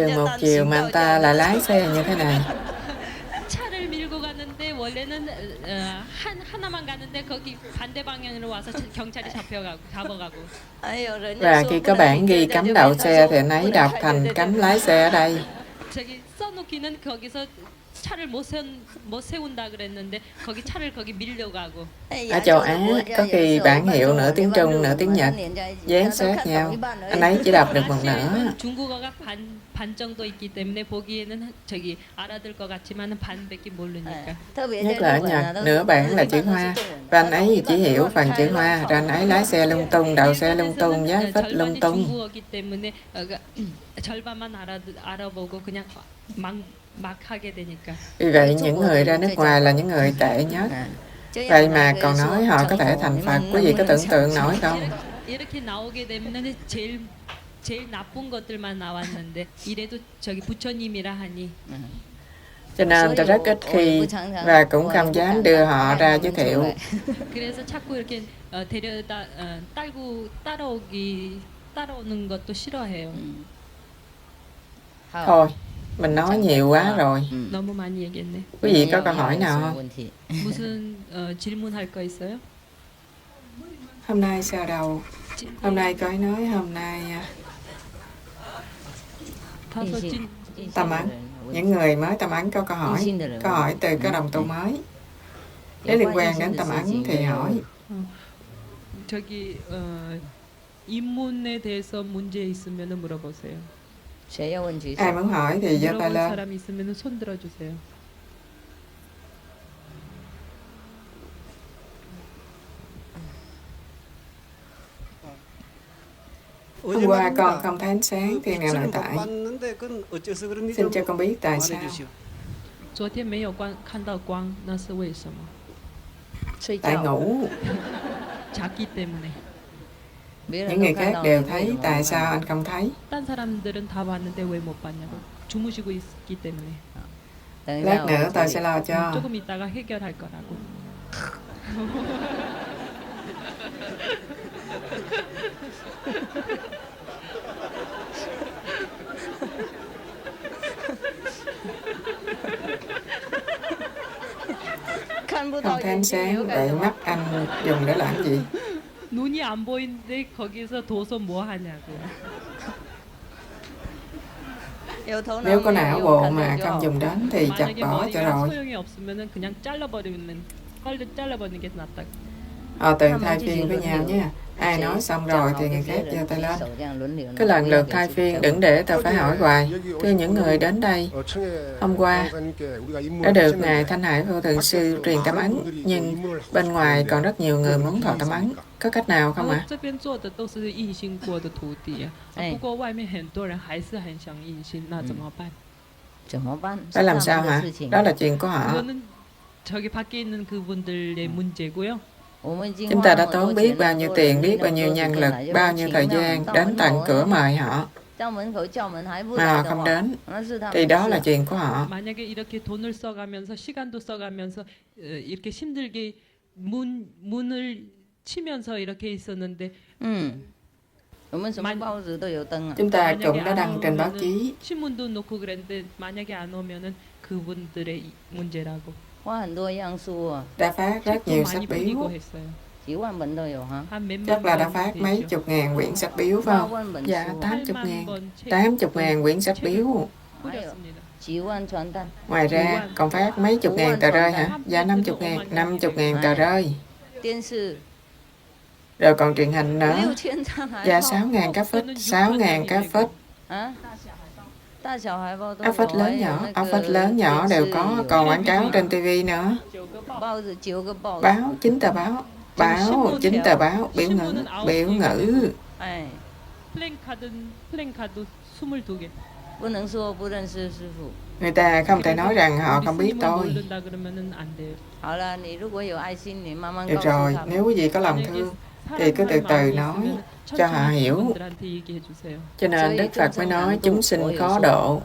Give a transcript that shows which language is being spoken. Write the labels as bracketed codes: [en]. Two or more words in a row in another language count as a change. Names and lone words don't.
[vi] Đường [zh] 家 [vi] một [zh] 单 [vi] chiều [zh] 行 [vi] mà [zh] 道 [vi] anh ta lại lái xe như thế này. [ko] 차를 밀고 가는데 원래는 하나만 가는데 거기 반대 방향으로 와서 경찰이 잡아가고. [zh] 还有人家 [vi] Và [zh] 说 [vi] khi [zh] 不 [vi] có [zh] 能 [vi] bản [zh] 停 [vi] ghi [zh] 在这 [vi] cấm [zh] 边 [vi] đậu [zh] 他 [vi] xe [zh] 说 [vi] thì anh ấy [zh] 不能 [vi] đọc [zh] 开 [vi] thành [zh] 在这 [vi] cấm [zh] 边 [vi] lái xe ở đây. [ko] 저기 써놓기는 거기서 차를 못 세운다 그랬는데 거기 차를 거기 밀려가고. [vi] Ở châu Á có khi bản hiệu nửa tiếng Trung nửa tiếng Nhật dán sát nhau. Anh ấy chỉ đọc được một nửa. [ko] 중국어가 반 정도 있기 때문에 보기에는 저기 알아들 것 같지만은 반밖에 모르니까. [vi] Nhất là ở Nhật, nửa bản là chữ Hoa. Và anh ấy chỉ hiểu phần chữ Hoa. Rồi anh ấy lái xe lung tung, đậu xe lung tung, giáng phích lung tung. [ko] 중국어기 때문에 절반만 알아보고 그냥 막 하게 되니까. [vi] Vì vậy những người ra nước ngoài là những người tệ nhất. Vậy mà còn nói họ có thể thành Phật. Quý vị có tưởng tượng nổi không? [ko] 이렇게 나오게 되면은 제일 나쁜 것들만 나왔는데 이래도 저기 부처님이라 하니. [vi] Cho nên tôi rất ít khi và cũng không dám đưa họ ra giới thiệu. [ko] 그래서 자꾸 이렇게 데려다 따라오는 것도 싫어해요. [vi] Thôi, mình nói nhiều quá rồi. [ko] 너무 많이 얘기했네. [vi] Quý vị có câu hỏi nào không? [ko] 무슨 질문할 거 있어요? [vi] Hôm nay sao đầu? Hôm nay có nói hôm nay [ko] 다소 찐 [vi] tâm ấn. Những người mới tâm ấn có câu hỏi từ cái đồng tu mới. Nếu liên quan đến tâm ấn thì hỏi. [ko] 저기 입문에 대해서 문제 있으면 물어보세요. [vi] Ai muốn hỏi thì giơ tay [ko] 물어볼 [vi] lên. [ko] 사람 있으면 손 들어주세요. [vi] Hôm qua con không thấy ánh sáng thiên đàng nội tại. Xin cho con biết tại sao. [zh] 昨天没有看到光，那是为什么？ [vi] Tại ngủ. [ko] 자기 때문에. [vi] Những người khác đều thấy, tại sao anh không thấy? [ko] 딴 사람들은 다 봤는데 왜 못 봤냐고. 주무시고 있기 때문에. [vi] Lát nữa tôi sẽ lo cho. [ko] 조금 이따가 해결할 거라고. [vi] Không thấy ánh sáng, vậy mắt anh dùng để làm gì? [ko] 눈이 안 보이는데 거기서 둬서 뭐 하냐고. [vi] Nếu có não bộ mà không dùng đến thì chặt [ko] 만약에 [vi] bỏ cho [ko] 머리가 [vi] rồi. [ko] 소용이 없으면은 그냥 잘라버리는 게 낫다. [vi] Họ tự thay phiên với nhau nha. Ai nói xong rồi thì người khác giơ tay lên. Cái lần lượt thay phiên, đừng để tôi phải hỏi hoài. Thưa những người đến đây, hôm qua đã được Ngài Thanh Hải Vô Thượng Sư truyền tâm ấn, nhưng bên ngoài còn rất nhiều người muốn thọ tâm ấn. Có cách nào không ạ? [zh] 这边做的都是印心过的徒弟，不过外面很多人还是很想印心，那怎么办？ [vi] Phải làm sao hả? Đó là chuyện của họ. [ko] 그거는 저기 밖에 있는 그분들의 문제고요. [vi] Chúng ta đã tốn biết bao nhiêu tiền, biết bao nhiêu nhân lực, bao nhiêu thời gian đến tận cửa mời họ. Mà họ không đến, thì đó là chuyện của họ. [ko] 만약에 이렇게 돈을 써가면서 시간도 써가면서 이렇게 힘들게 문을 치면서 이렇게 있었는데 [vi] Chúng ta cũng đã đăng trên báo chí. [ko] 신문도 놓고 그랬는데 만약에 안 오면은 그분들의 문제라고. [vi] Đã phát rất nhiều sách biếu. Chắc là đã phát mấy chục ngàn quyển sách biếu phải không? Dạ, 80 ngàn quyển sách biếu. Ngoài ra, còn phát mấy chục ngàn tờ rơi hả? Dạ, 50 ngàn tờ rơi. Rồi còn truyền hình nữa. Dạ, 6.000 cái phích, 6.000 cái phích. Áo phích lớn nhỏ, áo phích lớn nhỏ đều có, còn quảng cáo trên TV nữa. Báo, 9 tờ báo. Báo, 9 tờ báo, biểu ngữ. [ko] 플랜카드 22개. [vi] Người ta không thể nói rằng họ không biết tôi. Được rồi, nếu quý vị có lòng thương, thì cứ từ từ nói cho họ hiểu. Cho nên Đức Phật mới nói chúng sinh khó độ.